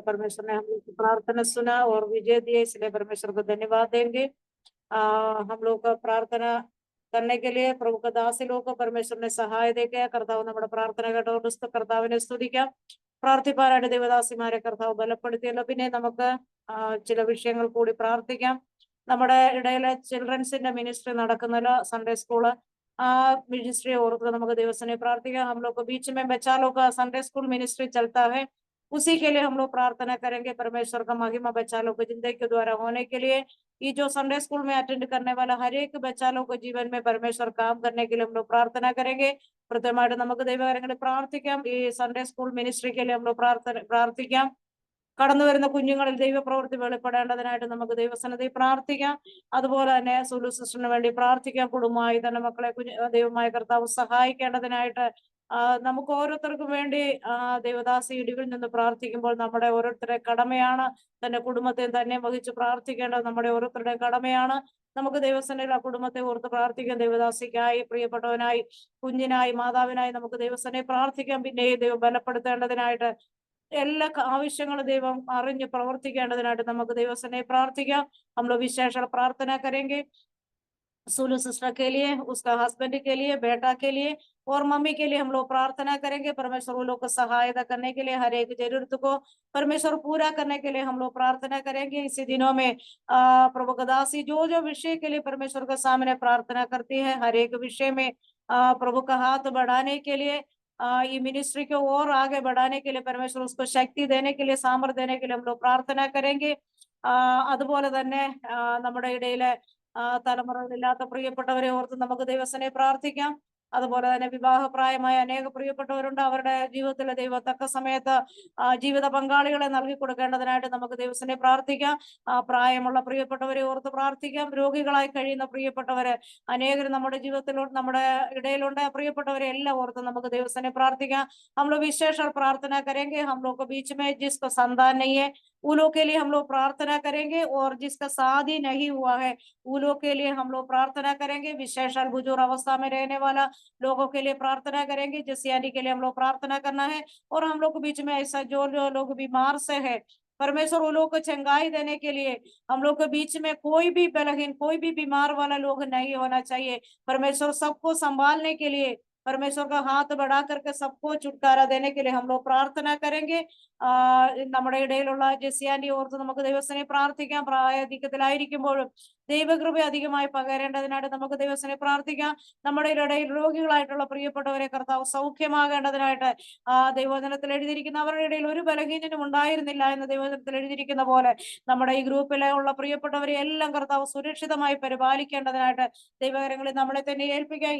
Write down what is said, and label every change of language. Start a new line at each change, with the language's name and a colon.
Hindi: परमेश्वर ने हम लोग की प्रार्थना सुना और विजय दिए, इसलिए परमेश्वर को धन्यवाद देंगे। हम लोग का प्रार्थना करने के लिए प्रभु का दासी लोग को परमेश्वर ने सहाय देके
Malayalam: കർത്താവ് നമ്മുടെ പ്രാർത്ഥന കേട്ടതുകൊണ്ട് കർത്താവിനെ സ്തുതിക്കാം, പ്രാർത്ഥിപ്പാനായിട്ട് ദൈവദാസിമാരെ കർത്താവ് ബലപ്പെടുത്തിയല്ലോ. പിന്നെ നമുക്ക് ചില വിഷയങ്ങൾ കൂടി പ്രാർത്ഥിക്കാം. നമ്മുടെ ഇടയിലെ ചിൽഡ്രൻസിന്റെ മിനിസ്ട്രി നടക്കുന്നല്ലോ, സൺഡേ സ്കൂള്, ആ मिनिस्ट्री ഓർത്ത് നമുക്ക് ദിവസനെ പ്രാർത്ഥിക്കാം.
Hindi: हम लोग को बीच में बच्चा लोग का संडे स्कूल मिनिस्ट्री चलता है, उसी के लिए हम लोग प्रार्थना करेंगे। परमेश्वर का महिमा बच्चा लोग को जिंदगी के द्वारा होने के लिए, ये जो संडे स्कूल में अटेंड करने वाला हर एक बच्चा लोग को जीवन में परमेश्वर काम करने के लिए हम लोग प्रार्थना करेंगे.
Malayalam: പ്രത്യേകമായിട്ട് നമുക്ക് ദൈവകരങ്ങളിൽ പ്രാർത്ഥിക്കാം. ഈ സൺഡേ സ്കൂൾ മിനിസ്ട്രിക്ക്
Hindi: हम लोग
Malayalam: പ്രാർത്ഥിക്കാം. കടന്നു വരുന്ന കുഞ്ഞുങ്ങളിൽ ദൈവപ്രവൃത്തി വെളിപ്പെടേണ്ടതിനായിട്ട് നമുക്ക് ദൈവസന്നിധി പ്രാർത്ഥിക്കാം. അതുപോലെ തന്നെ സുലു സിസ്റ്ററിന് വേണ്ടി പ്രാർത്ഥിക്കാം. കുടുംബമായി തന്നെ മക്കളെ ദൈവമായ കർത്താവ് സഹായിക്കേണ്ടതിനായിട്ട് നമുക്ക് ഓരോരുത്തർക്കും വേണ്ടി ദൈവദാസി ഇടിവിൽ നിന്ന് പ്രാർത്ഥിക്കുമ്പോൾ നമ്മുടെ ഓരോരുത്തരുടെ കടമയാണ്. തന്റെ കുടുംബത്തെ തന്നെ വഹിച്ച് പ്രാർത്ഥിക്കേണ്ടത് നമ്മുടെ ഓരോരുത്തരുടെ കടമയാണ്. നമുക്ക് ദൈവസന്നിധിയിൽ ആ കുടുംബത്തെ ഓർത്ത് പ്രാർത്ഥിക്കാം. ദൈവദാസിക്കായി, പ്രിയപ്പെട്ടവനായി, കുഞ്ഞിനായി, മാതാവിനായി നമുക്ക് ദൈവസന്നിധിയിൽ പ്രാർത്ഥിക്കാം. പിന്നെ ദൈവം ബലപ്പെടുത്തേണ്ടതിനായിട്ട് എല്ലാ ആവശ്യങ്ങളും ദൈവം അറിഞ്ഞ് പ്രവർത്തിക്കേണ്ടതിനായിട്ട് നമുക്ക് ദൈവസന്നിധിയിൽ പ്രാർത്ഥിക്കാം.
Hindi: हम लोग विशेष प्रार्थना करेंगे सुलू सिस्टर के लिए, उसका हस्बैंड के लिए, बेटा के लिए और मम्मी के लिए हम लोग प्रार्थना करेंगे. परमेश्वर वो लोग को सहायता करने के लिए, हर एक जरूरत को परमेश्वर पूरा करने के लिए हम लोग प्रार्थना करेंगे. इसी दिनों में प्रभु का दासी जो जो विषय के लिए परमेश्वर के सामने प्रार्थना करती है, हर एक विषय में प्रभु का हाथ बढ़ाने के लिए, ये मिनिस्ट्री को और आगे बढ़ाने के लिए परमेश्वर उसको शक्ति देने के लिए, सामर्थ्य देने के लिए हम लोग प्रार्थना करेंगे.
Malayalam: അതുപോലെ തന്നെ നമ്മുടെ ഇടയിലെ തലമുറകളില്ലാത്ത പ്രിയപ്പെട്ടവരെ ഓർത്ത് നമുക്ക് ദൈവസനെ പ്രാർത്ഥിക്കാം. അതുപോലെ തന്നെ വിവാഹപ്രായമായ അനേക പ്രിയപ്പെട്ടവരുണ്ട്. അവരുടെ ജീവിതത്തിലെ ദൈവ തക്ക സമയത്ത് ജീവിത പങ്കാളികളെ നൽകി കൊടുക്കേണ്ടതിനായിട്ട് നമുക്ക് ദൈവസനെ പ്രാർത്ഥിക്കാം. പ്രായമുള്ള പ്രിയപ്പെട്ടവരെ ഓർത്ത് പ്രാർത്ഥിക്കാം. രോഗികളായി കഴിയുന്ന പ്രിയപ്പെട്ടവരെ അനേകർ നമ്മുടെ ജീവിതത്തിലുണ്ട്, നമ്മുടെ ഇടയിലുണ്ട്. പ്രിയപ്പെട്ടവരെ എല്ലാം ഓർത്ത് നമുക്ക് ദൈവസനെ പ്രാർത്ഥിക്കാം.
Hindi: हम लोग विशेष प्रार्थना करेंगे. हम लोग को बीच में जिसको संतान नहीं है वो लोग के लिए हम लोग प्रार्थना करेंगे, और जिसका शादी नहीं हुआ है वो लोग के लिए हम लोग प्रार्थना करेंगे. विशेष बुजुर्ग अवस्था में रहने वाला लोगों के लिए प्रार्थना करेंगे. जिस यानी के लिए हम लोग प्रार्थना करना है. और हम लोग के बीच में ऐसा जो लोग बीमार से है, परमेश्वर वो लोग को चंगाई देने के लिए, हम लोग के बीच में कोई भी बलहीन, कोई भी बीमार वाला लोग नहीं होना चाहिए. परमेश्वर सबको संभालने के लिए परमेश्वर का हाथ बढ़ा करके सबको छुटकारा देने के लिए हम लोग प्रार्थना करेंगे.
Malayalam: നമ്മുടെ ഇടയിലുള്ള ജെസിയാന്റെ ഓർത്ത് നമുക്ക് ദൈവസനെ പ്രാർത്ഥിക്കാം. പ്രായാധിക്യത്തിലായിരിക്കുമ്പോഴും ദൈവകൃപ അധികമായി പകരേണ്ടതിനായിട്ട് നമുക്ക് ദൈവസനെ പ്രാർത്ഥിക്കാം. നമ്മുടെ ഇടയിൽ രോഗികളായിട്ടുള്ള പ്രിയപ്പെട്ടവരെ കർത്താവ് സൗഖ്യമാകേണ്ടതിനായിട്ട് ദൈവവചനത്തിൽ എഴുതിയിരിക്കുന്ന അവരുടെ ഇടയിൽ ഒരു ബലഹീനനും ഉണ്ടായിരുന്നില്ല എന്ന് ദൈവവചനത്തിൽ എഴുതിയിരിക്കുന്ന പോലെ നമ്മുടെ ഈ ഗ്രൂപ്പിലെ ഉള്ള പ്രിയപ്പെട്ടവരെ എല്ലാം കർത്താവ് സുരക്ഷിതമായി പരിപാലിക്കേണ്ടതിനായിട്ട് ദൈവകരങ്ങളിൽ നമ്മളെ തന്നെ ഏൽപ്പിക്കാം.